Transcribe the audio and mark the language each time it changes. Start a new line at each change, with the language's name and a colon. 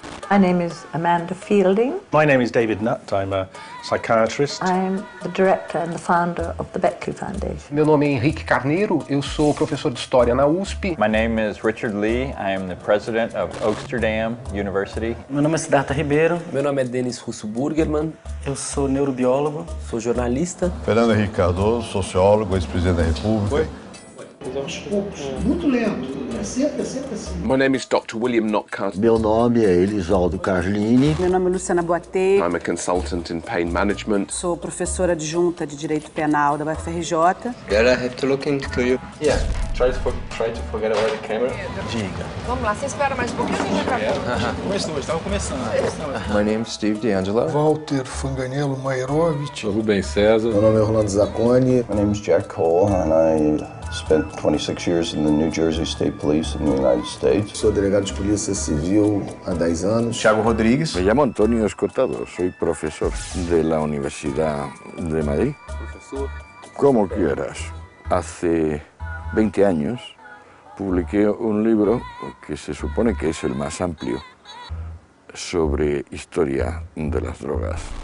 English: My name is Amanda Fielding. My name is David Nutt. I'm a psychiatrist. I'm the director and the founder of the Beckley Foundation.
Portuguese: Meu nome é Henrique Carneiro, eu sou professor de História na USP.
English: My name is Richard Lee. I am the president of Amsterdam University.
Portuguese: Meu nome é Siddhartha Ribeiro. Meu nome é Denis Russo Burgerman. Eu sou neurobiólogo. Sou jornalista. Fernando Henrique Cardoso, sociólogo, ex-presidente da República. Oi. Aos poucos, muito lento, é sempre assim.
English: My name is Dr. William Notcutt.
Portuguese: Meu nome é Elisaldo Carlini. Meu nome é Luciana Boatê.
English: I'm a consultant in pain management.
Portuguese: Sou professora adjunta de Direito Penal da UFRJ.
English: I have to look into you. Yeah, try to forget about the camera.
Portuguese: Diga. Vamos lá, você espera mais um pouquinho ou a gente acabou? Começou, estava começando.
English: My name is Steve D'Angelo.
Portuguese: Walter Fanganello Mairovich. Sou Rubem César. Meu nome é Orlando Zacconi.
English: My name is Jack Cole and I Spent 26 years in the New Jersey State Police in the United States.
Portuguese: Sou delegado de Polícia Civil há 10 anos. Thiago Rodrigues.
Spanish: Me llamo Antonio Escotado, soy profesor de la Universidad de Madrid. Profesor. Como quieras. Hace 20 años publiqué un libro que se supone que es el más amplio sobre historia de las drogas.